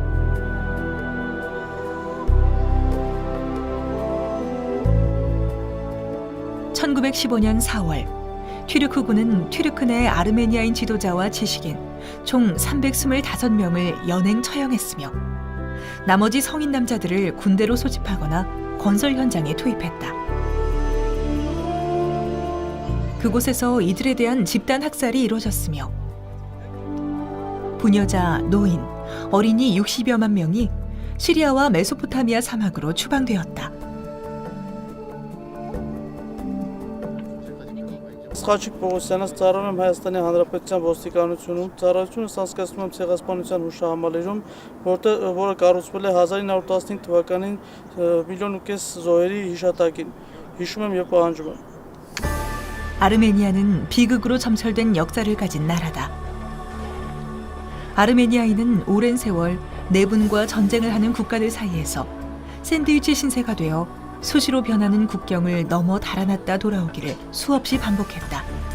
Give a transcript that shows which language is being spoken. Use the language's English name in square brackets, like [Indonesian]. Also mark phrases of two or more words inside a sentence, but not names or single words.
[Korean] (1915년 4월) 튀르크군은 튀르크 내 아르메니아인 지도자와 지식인 총 325명을 연행 처형했으며 나머지 성인 남자들을 군대로 소집하거나 건설 현장에 투입했다. 그곳에서 이들에 대한 집단 학살이 이루어졌으며 부녀자, 노인, 어린이 60여만 명이 시리아와 메소포타미아 사막으로 추방되었다. [Armenian] Սխաչիկ Պողոսյանից ծառայում եմ Հայաստանի Հանրապետության ոստիկանությունում, ծառայությունս անցկացնում եմ ցեղասպանության հուշահամալիրում, որը կառուցվել է 1915 թվականին 1.5 միլիոն զոհերի հիշատակին։ Հիշում եմ եւ պահանջում եմ։ [Korean] 아르메니아는 비극으로 점철된 역사를 가진 나라다. 아르메니아인은 오랜 세월 내분과 전쟁을 하는 국가들 사이에서 샌드위치 신세가 되어 수시로 변하는 국경을 넘어 달아났다 돌아오기를 수없이 반복했다.